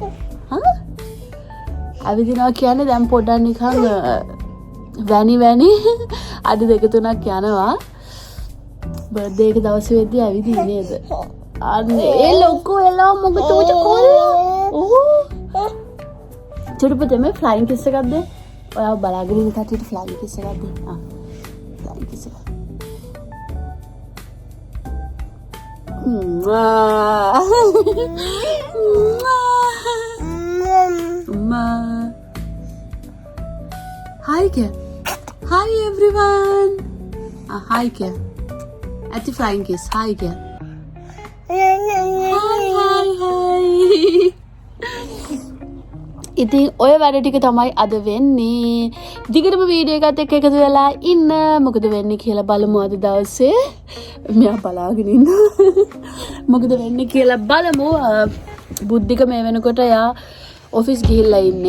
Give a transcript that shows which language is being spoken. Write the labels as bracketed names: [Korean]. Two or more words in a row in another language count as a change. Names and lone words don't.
[Sinhala] ඇවිදිනවා කියන්නේ දැන් පොඩ්ඩක් නිකන් වැනි අඩි 2-3ක් යනවා. බර්ත්ඩේ එක දවසේ වෙද්දී ඇවිදින්නේ නේද? අනේ ලොකෝ එලා මොකද උච කොල්ලා. චූටි පුතේ මේ [English] flying kiss [Sinhala] එකක් දෙන්න. ඔයාව බලාගෙන ඉන්න කට්ටියට [English] flying kiss [Sinhala] එකක් දෙන්න. [English] Hi Ken. Hi everyone. Hi Ken. At the flying kiss. Hi Ken. Hi. [Sinhala] ඉතින් ඔය වැඩ ටික තමයි අද වෙන්නේ. දිගටම වීඩියෝ එකත් එක්ක එකතු වෙලා ඉන්න. මොකද වෙන්නේ කියලා බලමු අද දවසේ. මෙයා බලාගෙන ඉන්නවා. මොකද වෙන්නේ කියලා බලමු. බුද්ධික මේ වෙනකොට එයා ඔෆිස් ගිහිල්ලා ඉන්නේ.